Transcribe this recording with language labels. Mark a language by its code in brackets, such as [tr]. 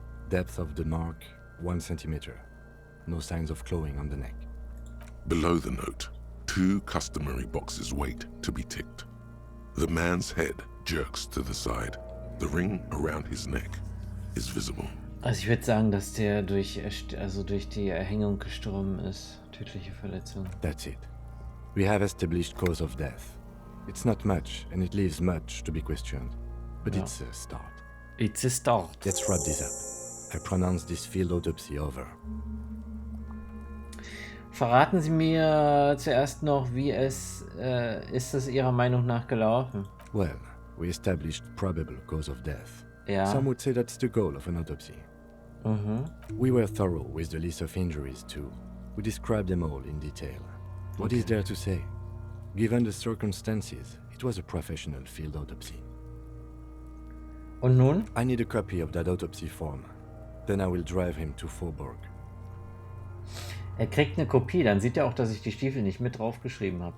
[en] Depth of the mark, 1 centimeter. No signs of clawing on the neck. Below the note, 2 customary boxes wait to be ticked. The man's head jerks to the side. The ring around his neck is visible. [de] Also ich würde sagen, dass der durch die Erhängung gestorben ist. Tödliche Verletzung. [en] That's it. We have established cause of death. It's not much, and it leaves much to be questioned. But Yeah. it's a start. It's a start. Let's wrap this up. I pronounce this field autopsy over. [de] Verraten Sie mir zuerst noch, wie ist es Ihrer Meinung nach gelaufen? [en] Well, we established probable cause of death. [de] Ja. [en] Some would say that's the goal of an autopsy. We were thorough with the list of injuries too. We described them all in detail. What is there to say? Given the circumstances, it was a professional field autopsy. [de] Und nun? [en] I need a copy of that autopsy form. Then I will drive him to Faubourg. [de] Er kriegt eine Kopie, dann sieht er auch, dass ich die Stiefel nicht mit draufgeschrieben habe.